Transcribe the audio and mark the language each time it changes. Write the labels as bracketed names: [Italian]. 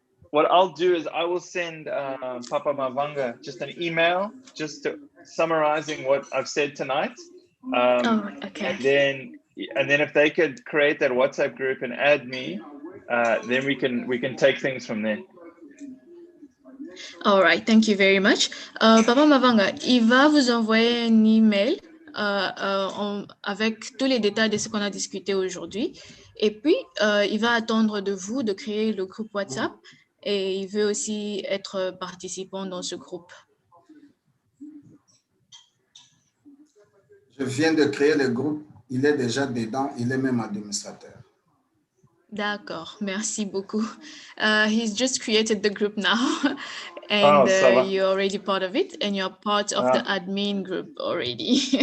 [English] What I'll do is I will send Papa Mavanga just an email, just summarizing what I've said tonight. okay. And then and then if they could create that WhatsApp group and add me, then we can take things from there. All right, thank you very much. [French] Papa Mavanga, il va vous envoyer un email avec tous les détails de ce qu'on a discuté aujourd'hui. Et puis, il va attendre de vous de créer le groupe WhatsApp et il veut aussi être participant dans ce groupe. Je viens de créer le groupe. Il est déjà dedans. Il est même administrateur. D'accord, merci beaucoup. [English] He's just created the group now and you're already part of it and you're part of the admin group already.